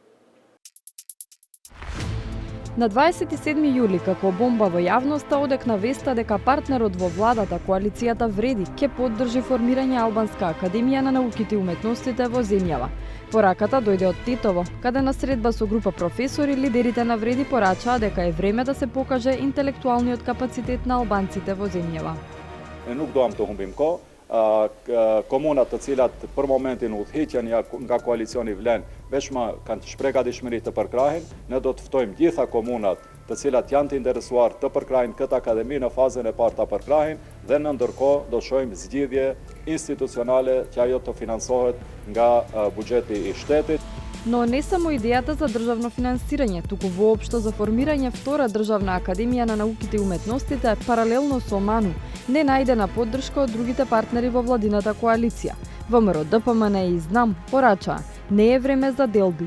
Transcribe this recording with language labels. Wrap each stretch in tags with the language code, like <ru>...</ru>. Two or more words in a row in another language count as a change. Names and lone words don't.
<mk>На 27 јули, како бомба во јавноста, одекна веста дека партнерот во владата, коалицијата Вреди, ќе поддржи формирање Албанска академија на науките и уметностите во земјава. Пораката дојде од Тетово, каде на средба со група професори, лидерите на Вреди порачаа дека е време да се покаже интелектуалниот капацитет на албанците во земјава.</mk> <sq>Nuk doam të humbim kohë. Komunat të cilat për momentin udhëheqjen nga koalicioni Vlen veçma kanë shpreh gatishmëri të përkrahin, ne do të ftojmë gjitha komunat të cilat janë të interesuar të përkrahin këtë akademi në fazën e parë ta përkrahin dhe në ndërkohë do shohim zgjidhje institucionale që ajo të financohet nga buxheti i shtetit.</sq> <mk>Но не само идејата за државно финансирање, туку воопшто за формирање втора државна академија на науките и уметностите, паралелно со МАНУ, не најдена поддршка од другите партнери во владината коалиција. ВМРО, ДПМН и ЗНАМ порачаа, не е време за делби.</mk>